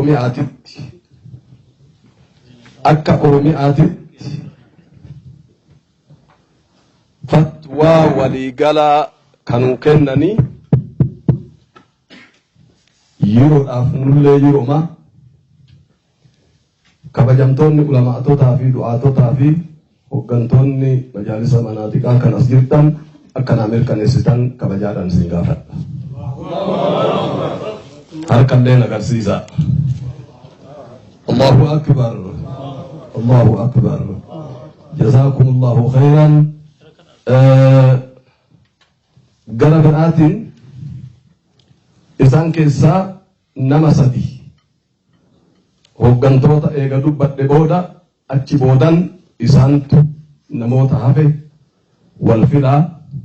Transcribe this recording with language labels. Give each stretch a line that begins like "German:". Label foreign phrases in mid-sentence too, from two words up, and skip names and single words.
Oromo: Oromiyaatitti fatwaa waliigala kanuu kennanii yeroodhaaf nullee yerooma kabajamtoonni ulamaa'atotaa fi du'aatotaa fi hoggantoonni majaalisa manaatiqaa kan as jirtan akkanaa mirkaneessitan kabajaadhaan isin gaafadha. Harkallee agarsiisa.
Arabic: الله أكبر. الله أكبر. جزاكم الله خيرا.
Oromo: Gara biraatiin isaan keessaa nama 3 hoggantoota eega dubbadhe booda achi boodan isaantu namoota hafe wal filaa.